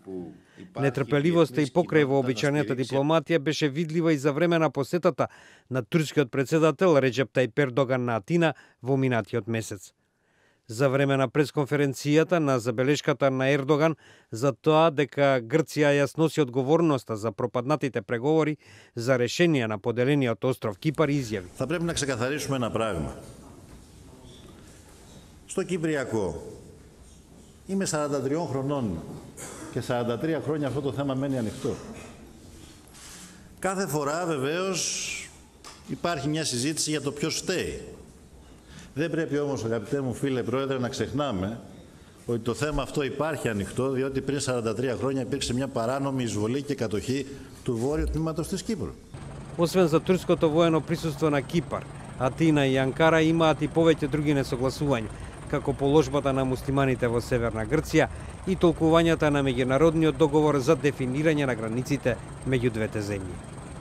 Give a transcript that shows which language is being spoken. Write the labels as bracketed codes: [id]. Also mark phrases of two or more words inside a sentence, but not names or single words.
[mk] Нетрпеливоста и покрај вообичаената дипломатија беше видлива и за време на посетата на турскиот председател Реджеп Тајип Ердоган на Атина во минатиот месец. За време на пресконференцијата на забелешката на Ердоган за тоа дека Грција ја сноси одговорноста за пропаднатите преговори за решение на поделениот остров Кипар изјави. [el] Θα πρέπει να ξεκαθαρίσουμε ένα πράγμα. Στο Κυπριακό είμαι 43 χρονών και 43 χρόνια αυτό το θέμα μένει ανοιχτό. Κάθε φορά βεβαίως υπάρχει μια συζήτηση για το ποιος φταίει. Δεν πρέπει όμως, αγαπητέ μου φίλε Πρόεδρε, να ξεχνάμε ότι το θέμα αυτό υπάρχει ανοιχτό, διότι πριν 43 χρόνια υπήρξε μια παράνομη εισβολή και κατοχή του βόρειου τμήματος της Κύπρου. [mk] Освен за турското воено присуство на Кипар, Атина и Анкара имаат и повеќе други несогласувања, како положбата на муслиманите во Северна Грција и толкувањата на меѓународниот договор за дефинирање на границите меѓу двете земји.